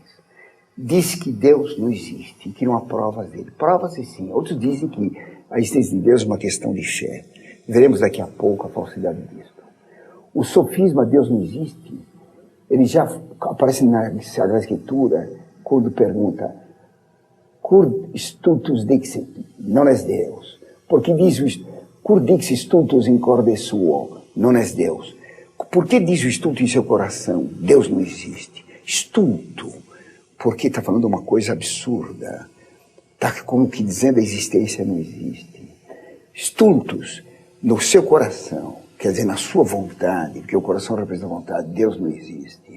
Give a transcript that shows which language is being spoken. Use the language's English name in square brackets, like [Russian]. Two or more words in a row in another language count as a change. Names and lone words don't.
[Portuguese] Diz que Deus não existe, que não há provas dele. Provas sim. Outros dizem que a existência de Deus é uma questão de fé. Veremos daqui a pouco a falsidade disso. O sofisma Deus não existe, ele já aparece na Sagrada Escritura quando pergunta [Latin] Cur stultus dixit, non es Deus. [Portuguese] Porque diz o [Latin] Cur dixit stultus in corde suo, non es Deus. [Portuguese] Por que diz o estulto em seu coração? Deus não existe. Estulto, porque está falando uma coisa absurda. Está como que dizendo a existência não existe. Stultus, no seu coração, quer dizer, na sua vontade, porque o coração representa a vontade, Deus não existe.